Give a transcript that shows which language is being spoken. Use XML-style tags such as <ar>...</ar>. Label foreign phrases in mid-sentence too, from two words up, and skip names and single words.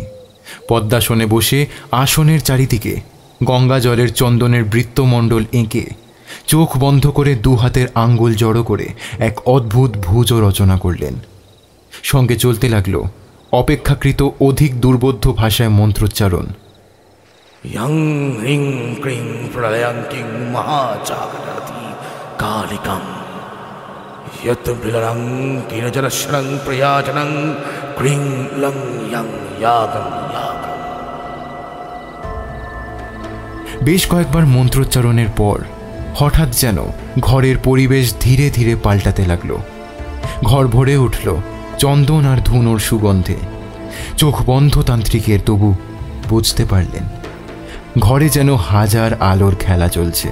<bn>পদ্মাসনে বসে আসনের চারিদিকে গঙ্গা জলের চন্দনের বৃত্তমণ্ডল এঁকে চোখ বন্ধ করে 2 হাতের আঙ্গুল জড়ো করে এক অদ্ভুত ভুজ রচনা করলেন। সঙ্গে চলতে লাগলো অপেক্ষাকৃত অধিক দুর্বোধ্য ভাষায় মন্ত্রোচ্চারণ।</bn> <sa>यं ह्रीं क्रीं प्रलयं किं महाचाकरति कालिकं यत् बिलरं किरजरशनं प्रयाजनं क्रीं लं यं यागं यागं।</sa> <bn>বেশ কয়েকবার মন্ত্রোচ্চারণের পর হঠাৎ যেন ঘরের পরিবেশ ধীরে ধীরে পাল্টাতে লাগলো। ঘর ভরে উঠল চন্দন আর ধুনোর সুগন্ধে। চোখ বন্ধ তান্ত্রিকের, তবু বুঝতে পারলেন ঘরে যেন হাজার আলোর খেলা চলছে।</bn>